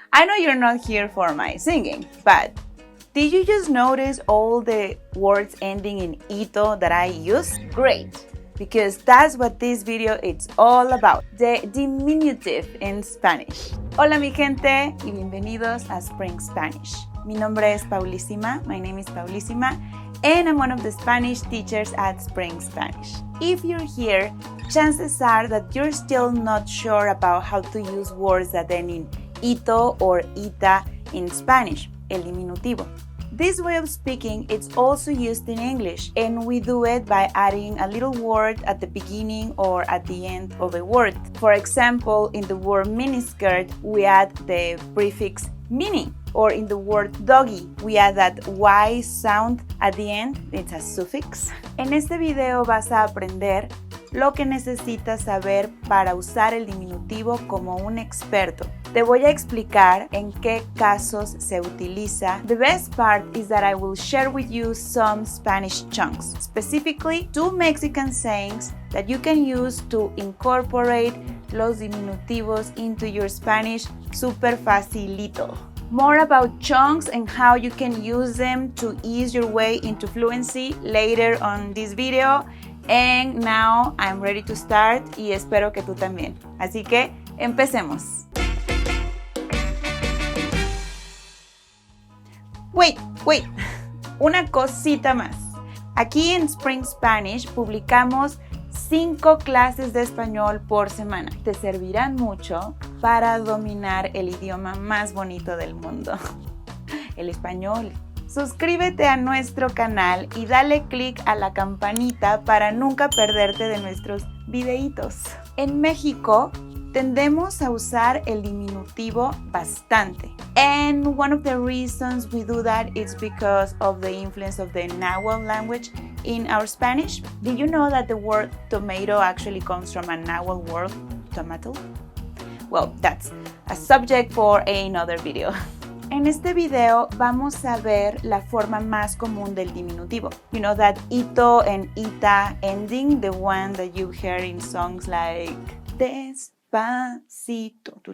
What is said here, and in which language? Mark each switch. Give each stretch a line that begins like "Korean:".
English: I know you're not here for my singing, but did you just notice all the words ending in ito that I use? Great, because that's what this video is all about, the diminutive in Spanish.
Spanish: Hola mi gente y bienvenidos a Spring Spanish. Mi nombre es Paulísima,
English: my name is Paulísima, and I'm one of the Spanish teachers at Spring Spanish. If you're here, chances are that you're still not sure about how to use words that end in ito or ita in Spanish, el diminutivo. This way of speaking is also used in English, and we do it by adding a little word at the beginning or at the end of a word. For example, in the word miniskirt, we add the prefix mini, or in the word doggy, we add that Y sound at the end, it's a suffix.
Spanish: En este video vas a aprender lo que necesitas saber para usar el diminutivo como un experto. Te voy a explicar en qué casos se utiliza.
English: The best part is that I will share with you some Spanish chunks, specifically 2 Mexican sayings that you can use to incorporate los diminutivos into your Spanish super facilito. More about chunks and how you can use them to ease your way into fluency later on this video. And now I'm ready to start
Spanish: y espero que tú también. Así que empecemos. Wait, una cosita más. Aquí en Spring Spanish publicamos 5 clases de español por semana. Te servirán mucho para dominar el idioma más bonito del mundo, el español. Suscríbete a nuestro canal y dale click a la campanita para nunca perderte de nuestros videitos. En México tendemos a usar el diminutivo bastante.
English: And one of the reasons we do that is because of the influence of the Nahuatl language in our Spanish. Did you know that the word tomato actually comes from a Nahuatl word, tomato? Well, that's a subject for another video.
Spanish: En este video vamos a ver la forma más común del diminutivo.
English: You know that ito and ita ending, the one that you hear in songs like Despacito.